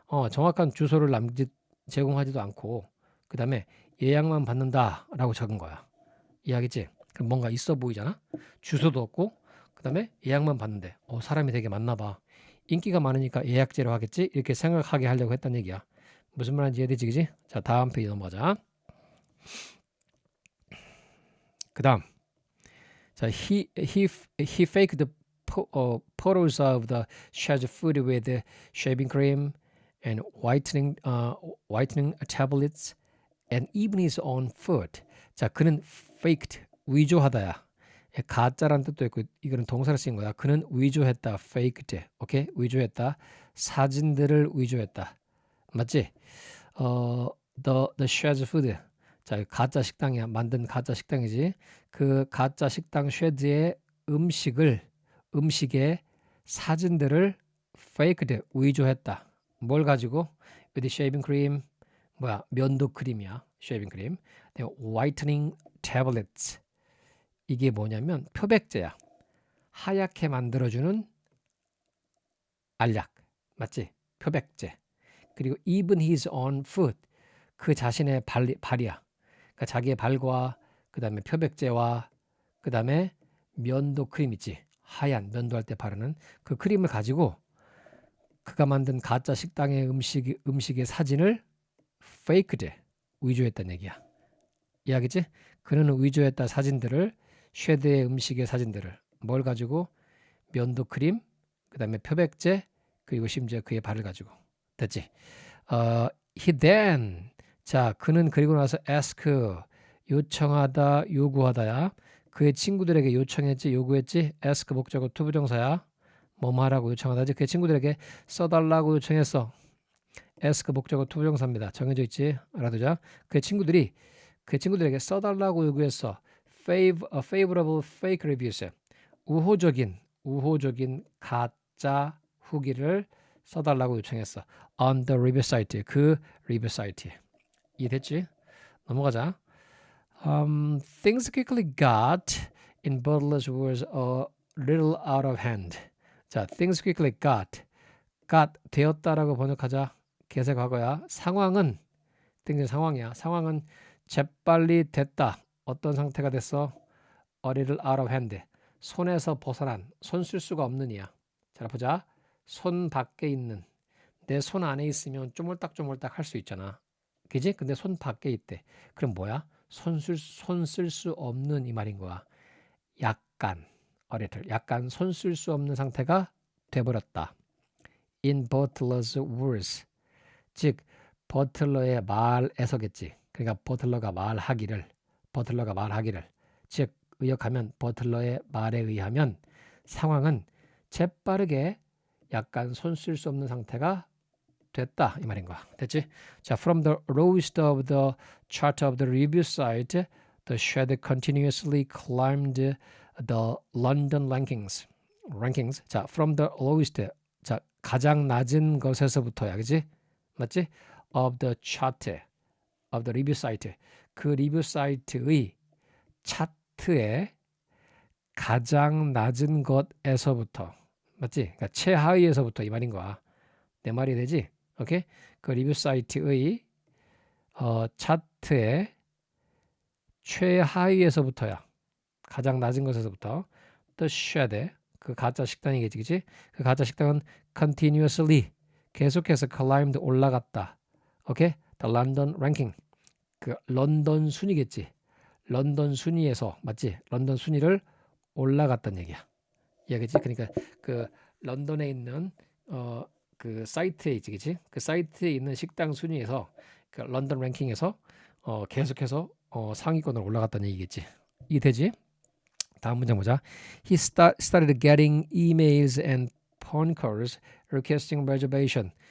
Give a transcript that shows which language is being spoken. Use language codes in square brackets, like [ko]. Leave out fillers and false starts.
[ko] 정확한 주소를 제공하지도 않고 그 다음에 예약만 받는다라고 적은 거야. 이해하겠지? 그럼 뭔가 있어 보이잖아? 주소도 없고 그 다음에 예약만 받는데 사람이 되게 많나 봐. 인기가 많으니까 예약제로 하겠지? 이렇게 생각하게 하려고 했다는 얘기야. 무슨 말인지 이해되지, 그지? 자, 다음 페이지 넘어가자. 그 다음. [en] 자, he faked photos of the shared food with shaving cream and whitening tablets and even his own food. [ko] 자, 그는 faked, 위조하다야. 가짜라는 뜻도 있고 이거는 동사를 쓴 거야. 그는 위조했다. faked. 오케이? 위조했다. 사진들을 위조했다. 맞지? [en] the shared food. [ko] 자, 가짜 식당이야. 만든 가짜 식당이지. 그 가짜 식당 쉐드의 음식의 사진들을 faked, 위조했다. 뭘 가지고? [en] with shaving cream, [ko] 면도 크림이야. [en] shaving cream. whitening tablets. [ko] 이게 뭐냐면 표백제야. 하얗게 만들어주는 알약. 맞지? 표백제. 그리고 [en] even his own foot. [ko] 그 자신의 발이야. 그러니까 자기의 발과 그 다음에 표백제와 그 다음에 면도 크림 있지. 하얀 면도할 때 바르는 그 크림을 가지고 그가 만든 가짜 식당의 음식의 사진을 faked, 위조했다는 얘기야. 이해하겠지? 그는 위조했다 사진들을 쉐드의 음식의 사진들을 뭘 가지고 면도 크림, 그 다음에 표백제, 그리고 심지어 그의 발을 가지고. 됐지? [en] He then, [ko] 자, 그는 그리고 나서 ask, 요청하다, 요구하다야. 그의 친구들에게 요청했지, 요구했지. ask 목적어 투부정사야. 뭐뭐 하라고 요청하다지. 그의 친구들에게 써달라고 요청했어. ask 목적어 투부정사입니다. 정해져 있지. 알아두자. 그의 친구들에게 써달라고 요구했어. [en] favorable fake reviews. [ko] 우호적인 가짜 후기를 써달라고 요청했어. [en] on the review site. [ko] 그 리뷰 사이트에. 이해됐지? 넘어가자. [en] Things quickly got, in Butler's words, a little out of hand. [ko] 자, [en] things quickly got [ko] 되었다라고 번역하자. 계세 과거야. 상황은 상황이야. 상황은 재빨리 됐다. 어떤 상태가 됐어? [en] A little out of hand. [ko] 손에서 벗어난, 손 쓸 수가 없는 이야. 자, 보자. 손 밖에 있는. 내 손 안에 있으면 쪼물딱쪼물딱 할 수 있잖아. 그지? 근데 손 밖에 있대. 그럼 뭐야? 손 쓸 수 없는 이 말인 거야. 약간, 약간 손 쓸 수 없는 상태가 돼버렸다. [en] In Butler's words. [ko] 즉, 버틀러의 말에서겠지. 그러니까 버틀러가 말하기를. 즉, 의역하면 버틀러의 말에 의하면 상황은 재빠르게 약간 손 쓸 수 없는 상태가 됐다 이 말인 거야. 됐지? [en] 자, from the lowest of the chart of the review site, the shed continuously climbed the London rankings. 자, from the lowest. [ko] 자, 가장 낮은 것에서부터야, 그지? 맞지? [en] of the chart, of the review site. [ko] 그 리뷰 사이트의 차트에 가장 낮은 것에서부터, 맞지? 그러니까 최하위에서부터 이 말인 거야. 내 말이 되지? 오케이? 그 리뷰 사이트의 차트의 최하위에서부터야. 가장 낮은 것에서부터 the shed 그 가짜 식당이겠지, 그치? 그 가짜 식당은 continuously 계속해서 climbed 올라갔다. 오케이? [en] The London ranking [ko] 그 런던 순위겠지. 런던 순위에서 맞지? 런던 순위를 올라갔단 얘기야. 이해겠지? 그러니까 그 런던에 있는 그 사이트에 있지, 그치? 그 사이트에 있는 식당 순위에서 그 런던 랭킹에서 계속해서 상위권으로 올라갔다는 얘기겠지. 이게 되지? 다음 문장 보자. [en] He started getting emails and phone calls requesting reservation.